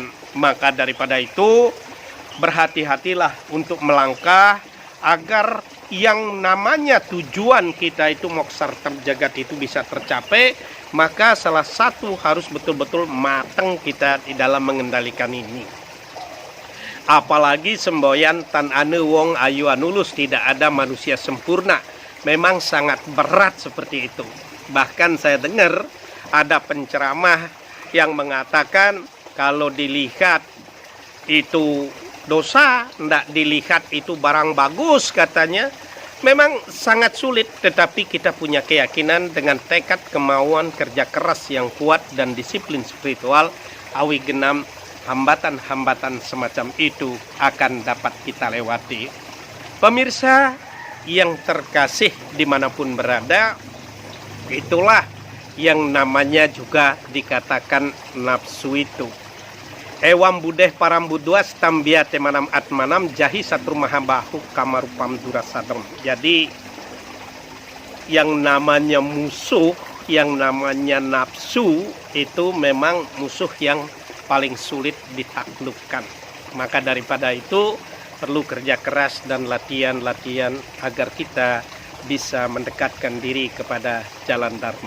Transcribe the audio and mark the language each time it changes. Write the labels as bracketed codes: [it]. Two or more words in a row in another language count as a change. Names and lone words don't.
[id] Maka daripada itu, berhati-hatilah untuk melangkah agar yang namanya tujuan kita itu [sa] moksarta jagat [id] itu bisa tercapai. Maka salah satu harus betul-betul matang kita di dalam mengendalikan ini. Apalagi semboyan [kaw] tan ane wong ayu anulus, [id] tidak ada manusia sempurna. Memang sangat berat seperti itu. Bahkan saya dengar ada penceramah yang mengatakan kalau dilihat itu dosa, tidak dilihat itu barang bagus katanya. Memang sangat sulit, tetapi kita punya keyakinan dengan tekad, kemauan, kerja keras yang kuat dan disiplin spiritual, awi genam hambatan-hambatan semacam itu akan dapat kita lewati. Pemirsa yang terkasih dimanapun berada, itulah yang namanya juga dikatakan nafsu itu. [sa] Ewam budeh parambuduas tambiate manam atmanam jahi satru mahabahu kamarupam durasadam. [id] Jadi yang namanya musuh yang namanya nafsu itu memang musuh yang paling sulit ditaklukkan. Maka daripada itu perlu kerja keras dan latihan-latihan agar kita bisa mendekatkan diri kepada jalan Dharma.